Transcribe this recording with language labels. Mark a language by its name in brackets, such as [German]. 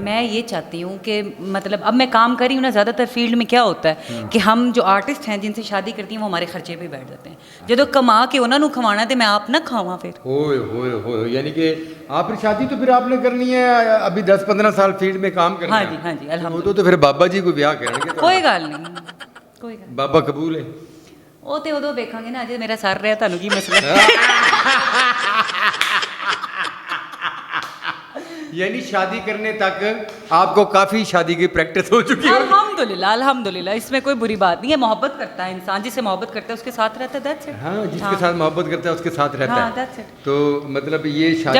[Hindi] मैं ये चाहती हूँ कि मतलब अब मैं काम कर रही हूँ ना, ज़्यादातर फील्ड में क्या होता है कि हम जो आर्टिस्ट हैं जिनसे शादी करती हैं वो हमारे खर्चे पे बैठ जाते हैं। [Punjabi] जो कमा के उन्होंने खवाना तो मैं आप ना खावा फिर। [Hindi] होए यानी कि आप फिर शादी तो फिर आपने करनी है अभी 10-15 साल फील्ड में काम करना हाँ है। जी हाँ जी वो अल्हम्दुलिल्लाह। तो फिर बाबा जी को ब्याह करेंगे तो [Punjabi] कोई गल नहीं कोई गल [Hindi] बाबा कबूल है। [Punjabi] ਉਹ ਤੇ ਉਦੋਂ ਵੇਖਾਂਗੇ ਨਾ, ਅਜੇ ਮੇਰਾ ਸਰ ਰਿਹਾ ਤੁਹਾਨੂੰ ਕੀ ਮਸਲਾ [Hindi] यानी शादी करने तक आपको काफी शादी की प्रैक्टिस हो चुकी है? अल्हम्दुलिल्लाह अल्हम्दुलिल्लाह। इसमें कोई बुरी बात नहीं है, मोहब्बत करता है इंसान, जिससे मोहब्बत करता है उसके साथ रहता है, [English] that's it। [Hindi] हाँ जिसके साथ मोहब्बत करता है उसके साथ रहता हाँ, है। [English] that's it। [Hindi] तो मतलब ये शादी